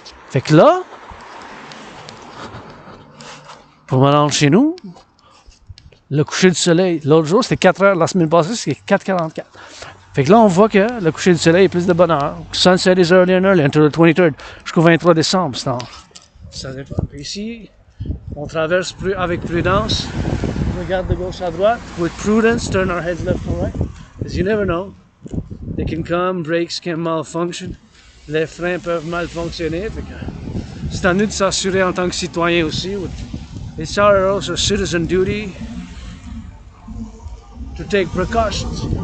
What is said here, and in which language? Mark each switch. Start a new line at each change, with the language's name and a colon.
French: Fait que là, pour me rendre chez nous, le coucher du soleil, l'autre jour c'était 4h, la semaine passée c'était 4h44. Fait que là on voit que le coucher du soleil est plus de bonne heure.
English: Sunset is early and early until the 23rd,
French: jusqu'au 23 décembre. Ça dépend. Puis ici, on traverse avec prudence. On regarde de gauche à droite.
English: With prudence, turn our heads left and right. Because you never know. They can come, brakes can malfunction.
French: Les freins peuvent mal fonctionner. Fait que c'est à nous de s'assurer en tant que citoyen aussi.
English: It's our also citizen duty to take precautions.